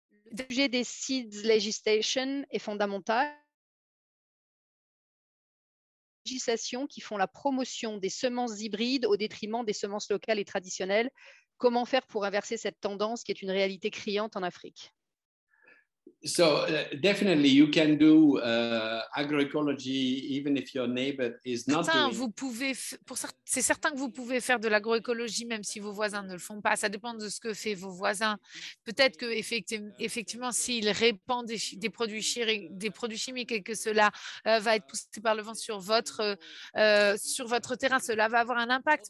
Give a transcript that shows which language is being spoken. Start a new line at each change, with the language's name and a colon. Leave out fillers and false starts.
French: le sujet des
English: seeds legislation
French: est fondamental. Législations qui font la promotion des semences hybrides au détriment des semences locales et traditionnelles. Comment faire pour inverser cette tendance qui est une réalité criante en Afrique?
English: So definitely you can do agroecology even if your neighbor is not doing.
French: C'est certain que vous pouvez faire de l'agroécologie même si vos voisins ne le font pas. Ça dépend de ce que font vos voisins. Peut-être que effectivement, s'ils répandent des produits chimiques et que cela va être poussé par le vent sur votre terrain, cela va avoir un impact.